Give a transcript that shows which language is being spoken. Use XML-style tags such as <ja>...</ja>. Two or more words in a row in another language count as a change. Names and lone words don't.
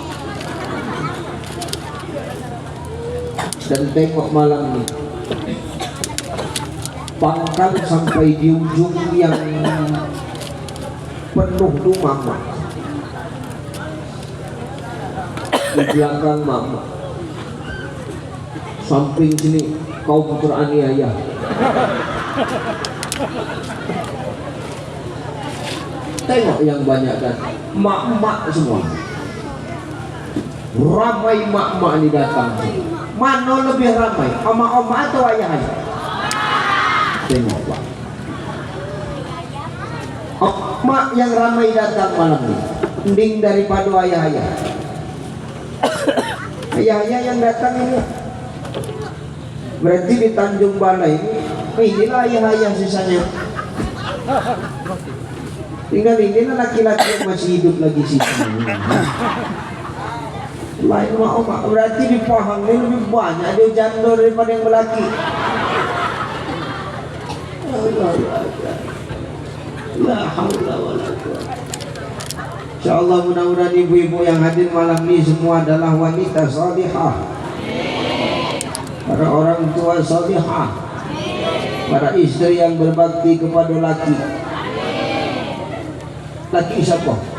<ms>Dan tengok malam ini, pangkal sampai di ujung yang penuh tuh mama. Di belakang mama, samping sini kaum teraniaya. Tengok yang banyak datang, mak-mak semua. Ramai mak-mak ini datang. Mana lebih ramai, oma-oma atau ayah-ayah? Tengok Pak, mak yang ramai datang malam ini mending daripada ayah-ayah. Ayah-ayah yang datang ini berarti di Tanjung Balai inilah ayah-ayah sisanya. Tinggal inilah laki-laki yang masih hidup lagi sisanya. Lain mak-mak berarti di Pahang ini lebih banyak dia janda daripada yang lelaki.</ms> <ar>La haula wala quwwata.</ar> <id>Insyaallah mudah-mudahan ibu-ibu yang hadir malam ini semua adalah wanita salihah, para orang tua salihah, para istri yang berbakti kepada laki. Laki siapa?</id>